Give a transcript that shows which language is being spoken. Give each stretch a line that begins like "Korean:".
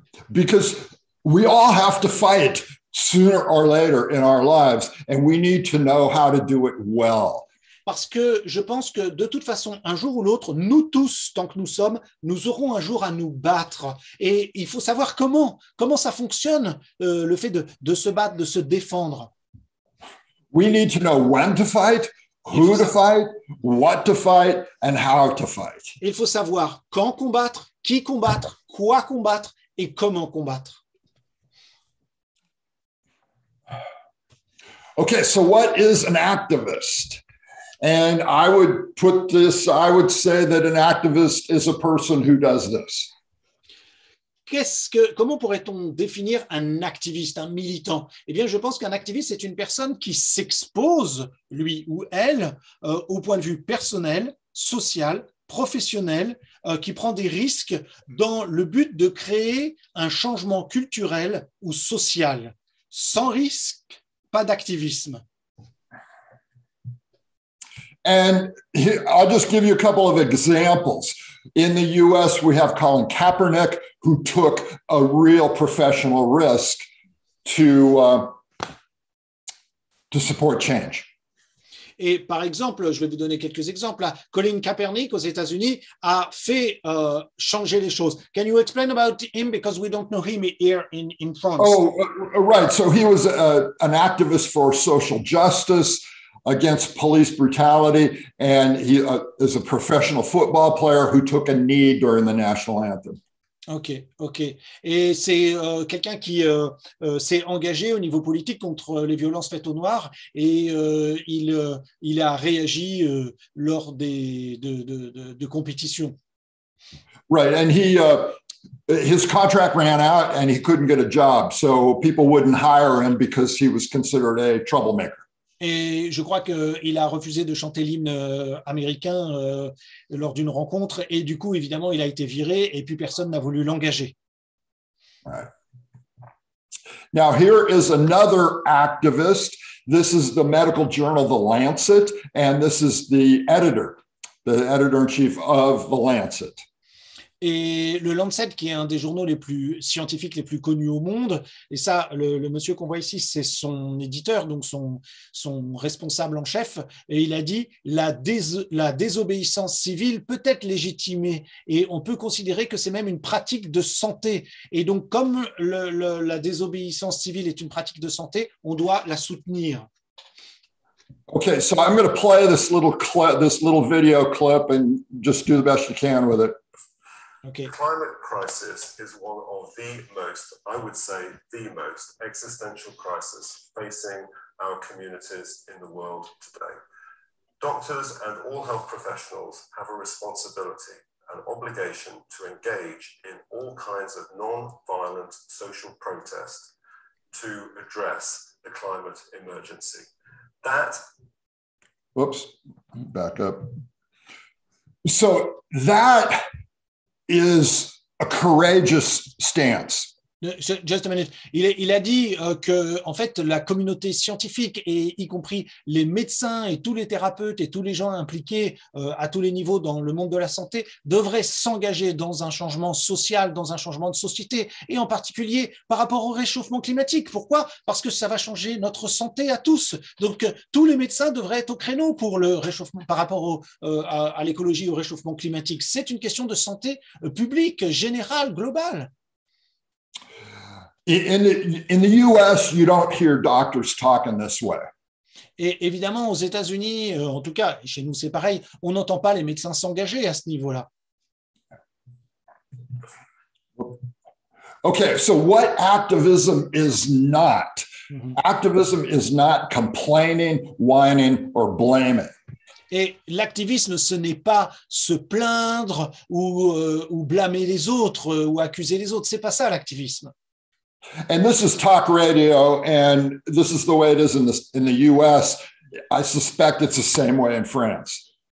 English: Because we all have to fight sooner or later in our lives, and we need to know how to do it well.
French: Parce que je pense que de toute façon, un jour ou l'autre, nous tous, tant que nous sommes, nous aurons un jour à nous battre. Et il faut savoir comment ça fonctionne, le fait de se battre, de se défendre.
English: We need to know when to fight, who to fight, what to fight, and how to fight.
French: Il faut savoir quand combattre, qui combattre, quoi combattre et comment combattre.
English: Okay, so what is an activist? And I would say that an activist is a person who does this.
French: Comment pourrait-on définir un activiste, un militant? Eh bien, je pense qu'un activiste, c'est une personne qui s'expose, lui ou elle, au point de vue personnel, social, professionnel, qui prend des risques dans le but de créer un changement culturel ou social. Sans risque, pas d'activisme.
English: And I'll just give you a couple of examples. In the US, we have Colin Kaepernick, who took a real professional risk to support change.
French: Et par exemple, je vais vous donner quelques exemples. Colin Kaepernick aux États-Unis a fait changer les choses.
English: Can you explain about him, because we don't know him here in France? Oh, right. So he was an activist for social justice against police brutality, and he is a professional football player who took a knee during the national anthem. Ok.
French: Et c'est quelqu'un qui s'est engagé au niveau politique contre les violences faites aux Noirs, et il a réagi lors de compétitions.
English: Right, and his contract ran out and he couldn't get a job, so people wouldn't hire him because he was considered a troublemaker.
French: Et je crois qu'il a refusé de chanter l'hymne américain lors d'une rencontre, et du coup, évidemment, il a été viré et puis personne n'a voulu l'engager.
English: Right. Now, here is another activist. This is the medical journal, The Lancet, and this is the editor-in-chief of The Lancet.
French: Et le Lancet, qui est un des journaux les plus scientifiques, les plus connus au monde, et ça, le monsieur qu'on voit ici, c'est son éditeur, donc son responsable en chef, et il a dit la désobéissance civile peut être légitimée, et on peut considérer que c'est même une pratique de santé. Et donc, comme la désobéissance civile est une pratique de santé, on doit la soutenir.
English: Okay, so I'm going to play this little video clip, and just do the best you can with it. Okay. The climate crisis is one of the most, I would say, the most existential crisis facing our communities in the world today. Doctors and all health professionals have a responsibility, an obligation to engage in all kinds of non-violent social protest to address the climate emergency. Back up. So that is a courageous stance. Just a minute.
French: Il a dit que, en fait, la communauté scientifique, et y compris les médecins et tous les thérapeutes et tous les gens impliqués à tous les niveaux dans le monde de la santé, devraient s'engager dans un changement social, dans un changement de société, et en particulier par rapport au réchauffement climatique. Pourquoi? Parce que ça va changer notre santé à tous. Donc, tous les médecins devraient être au créneau pour le réchauffement, par rapport à l'écologie, au réchauffement climatique. C'est une question de santé publique, générale, globale.
English: In the US, you don't hear doctors talking this way.
French: Et évidemment, aux États-Unis, en tout cas, chez nous, c'est pareil, on n'entend pas les médecins s'engager à ce niveau-là.
English: Okay, so what activism is not? Activism is not complaining, whining, or blaming.
French: Et l'activisme, ce n'est pas se plaindre ou blâmer les autres ou accuser les autres. C'est pas ça l'activisme.
English: And this is talk radio, and this is the way it is in the US. I suspect it's the same way in France.